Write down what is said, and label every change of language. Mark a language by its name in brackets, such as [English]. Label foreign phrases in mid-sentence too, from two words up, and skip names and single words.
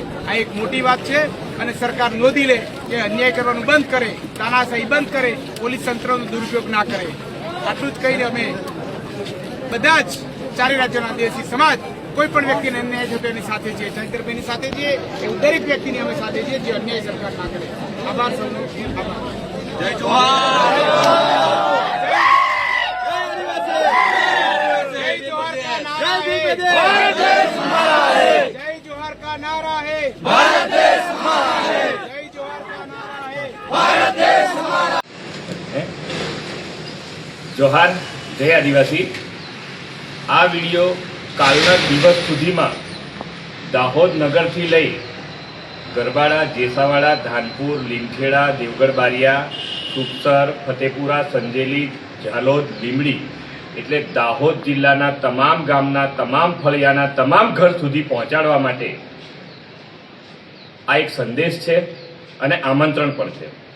[Gujarati] આ એક મોટી વાત છે અને સરકાર નોંધી લે કે અન્યાય કરવાનું બંધ કરે, તાનાશાહી બંધ કરે, પોલીસ તંત્રનો દુરુપયોગ ના કરે। આટલું જ કહીને અમે બધા જ ચારે રાજ્યોના આદિવાસી સમાજ કોઈ પણ વ્યક્તિને અન્યાય થતો એની સાથે છીએ, ચૈતરભાઈની સાથે છીએ, એવું દરેક વ્યક્તિની અમે સાથે છીએ જે અન્યાય સરકાર ના કરે। આભાર સૌનો, આભાર। જય જોહાર। [Hindi] जय जोहार का नारा है, भारत देश हमारा है। जय जोहार का नारा है, भारत देश हमारा है। जोहार, जय आदिवासी। [Gujarati] આ વિડિયો કાલના દિવસ સુધીમાં દાહોદ નગરથી લઈ ગરબાડા, જેસાવાડા, ધાનપુર, લીમખેડા, દેવગઢ બારિયા, સુખસર, ફતેપુરા, સંજેલી, ઝાલોદ, લીમડી એટલે દાહોદ જિલ્લાના તમામ ગામના, તમામ ફળિયાના, તમામ ઘર સુધી પહોંચાડવા માટે આ એક સંદેશ છે અને આમંત્રણ પણ છે।